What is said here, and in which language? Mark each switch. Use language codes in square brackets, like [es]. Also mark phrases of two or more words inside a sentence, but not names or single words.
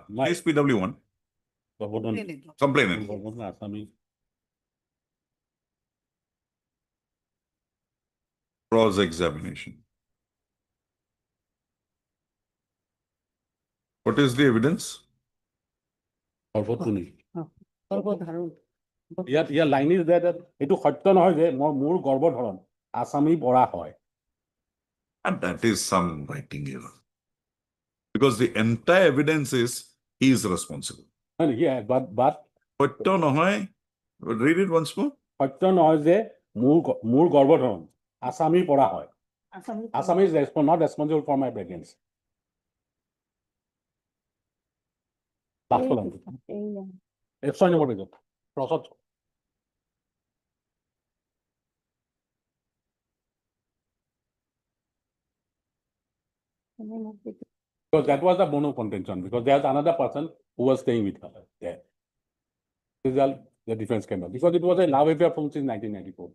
[en] My- Is PW1 complainant. Cross examination. What is the evidence? [as] ইয়াৰ [en] line is that [as] এইটো সত্য নহয় যে মোৰ গৰ্ভধাৰণ আসামী পঢ়া হয়। [en] And that is some writing error. Because the entire evidence is he is responsible. Yeah, but But নহয়, read it once more. [as] সত্য নহয় যে মোৰ গৰ্ভধাৰণ আসামী পঢ়া হয়। [en] Assam is not responsible for my pregnancy. Last one. [as] 6 নম্বৰ পেজত প্ৰচত [en] because that was the bone of contention because there's another person who was staying with her there. Result, the defense came up because it was a love affair from since 1994.